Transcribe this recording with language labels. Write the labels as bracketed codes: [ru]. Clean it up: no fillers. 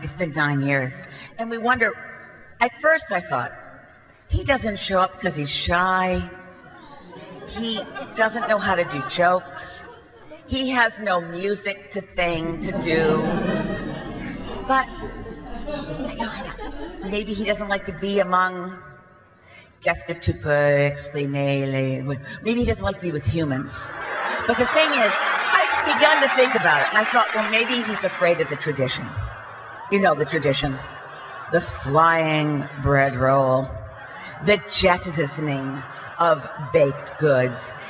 [en] It's been 9 years. And we wonder, at first I thought, he doesn't show up because he's shy. He doesn't know how to do jokes. He has no music to do. But maybe he doesn't like to be among... [fr] Qu'est-ce que tu peux exprimer? [en] Maybe he doesn't like to be with humans. But the thing is, I've begun to think about it, and I thought, well, maybe he's afraid of the tradition. You know the tradition. The flying bread roll. The jettisoning of baked goods.